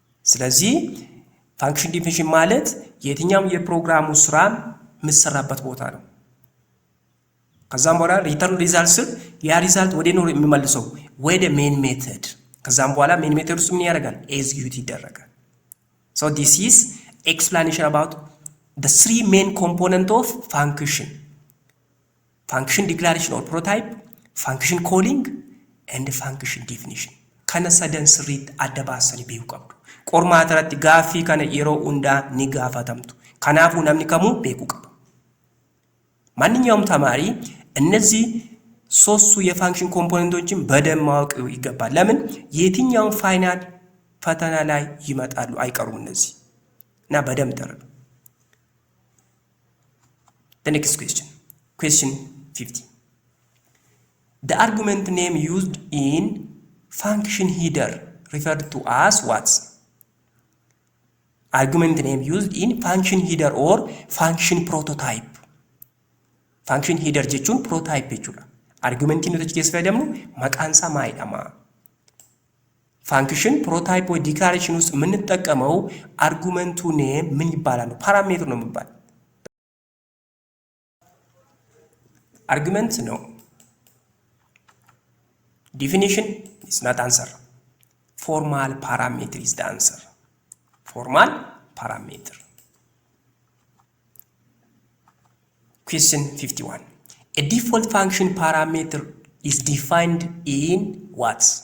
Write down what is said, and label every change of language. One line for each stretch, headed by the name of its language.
Amharic: ስለዚህ function definition ማለት የትኛውም የፕሮግራሙ ስራ የሚሰራበት ቦታ ነው። ከዛም በኋላ ሪተርን ሪዛልት ስል ያ ሪዛልት ወደ ነው የሚመልሰው ወደ ሜን ሜተድ። ከዛም በኋላ ሜን ሜተድ ውስጥ ምን ያደርጋል? ኤግዚኪዩት ይደረጋል።
English: ሶ ዲስ ኢዝ ኤክስፕላኔሽን አባውት the three main component of function declaration or prototype, function calling and function definition.
Oromo: Kana sadan sirriit adda baasanii beekuu qabdu. Qormaata irratti gaaffii kana yeroo hundaa ni gaafatamtu. Kanaafuu namni kamuu beekuu qaba.
Amharic: ማንኛውም ተማሪ እነዚህ ሶስቱ የፋንክሽን ኮምፖነንቶችን በደንብ ማወቅ ይገባል። ለምን የትኛውን ፋይናል ፈተና ላይ ይመጣሉ አይቀሩም እነዚህ እና በደንብ ተረዱ።
English: The next question 50. The argument name used in function header referred to as what? Argument name used in function header or function prototype.
Oromo: Function header jechuun prototype jechuudha. Argumentiin nuti keessa fayyadamnu maqaan isaa maalidha?
Amharic: Function prototype ወይ declaration ውስጥ የምንጠቀመው argumenቱ name ምን ይባላል? ፓራሜትር ነው የሚባል argument no.
English: Definition is not answer. Formal parameter is the answer. Formal parameter. Question 51. A default function parameter is defined in what?